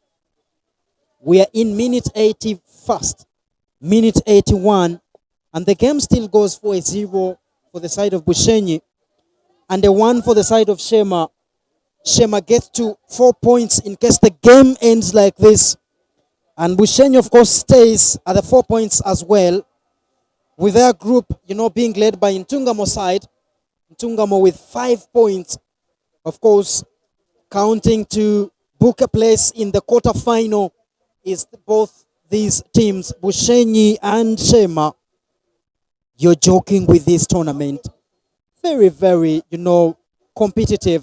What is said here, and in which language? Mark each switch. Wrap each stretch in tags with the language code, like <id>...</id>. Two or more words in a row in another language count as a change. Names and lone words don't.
<en>We are in minute 81st, minute 81, and the game still goes for a 0 for the side of Bushenyi and a 1 for the side of Sheema. Sheema gets to 4 points in case the game ends like this. And Bushenyi, of course, stays at the 4 points as well, with their group, being led by Ntungamo side. Ntungamo with 5 points, of course, counting to book a place in the quarterfinal is both these teams, Bushenyi and Sheema. You're joking with this tournament. Very, very, competitive.</en>